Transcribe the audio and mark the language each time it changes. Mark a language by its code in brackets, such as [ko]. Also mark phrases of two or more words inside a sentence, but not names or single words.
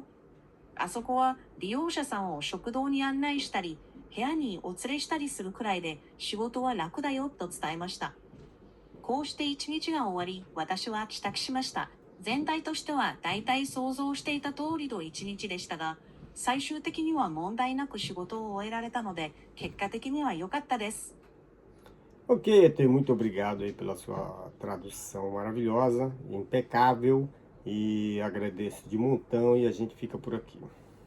[ja] あそこは利用者さんを食堂に案内したり部屋にお連れしたりするくらいで仕事は楽だよと伝えました。こうして一日が終わり、私は帰宅しました。全体としては大体想像していた通りの一日でしたが、最終的には問題なく仕事を終えられたので、結果的には良かったです。 [pt] Ok, ET, muito obrigado aí pela sua tradução maravilhosa, impecável, e agradeço de montão e a gente fica por aqui.